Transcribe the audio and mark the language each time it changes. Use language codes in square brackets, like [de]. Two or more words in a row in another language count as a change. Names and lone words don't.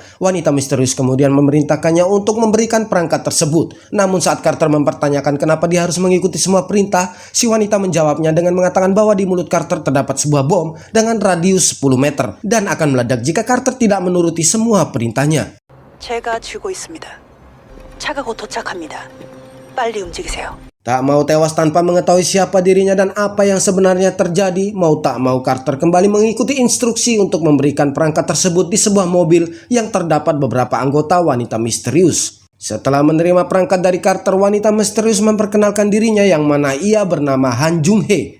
[id] Wanita misterius kemudian memerintahkannya untuk memberikan perangkat tersebut. Namun saat Carter mempertanyakan kenapa dia harus mengikuti semua perintah, si wanita menjawabnya dengan mengatakan bahwa di mulut Carter terdapat sebuah bom dengan radius 10 meter dan akan meledak jika Carter tidak menuruti semua perintahnya. [ko] 제가 쥐고 있습니다. 차가 곧 도착합니다. 빨리 움직이세요. [id] Tak mau tewas tanpa mengetahui siapa dirinya dan apa yang sebenarnya terjadi, mau tak mau Carter kembali mengikuti instruksi untuk memberikan perangkat tersebut di sebuah mobil yang terdapat beberapa anggota wanita misterius. Setelah menerima perangkat dari Carter, wanita misterius memperkenalkan dirinya yang mana ia bernama Han Jung-hee.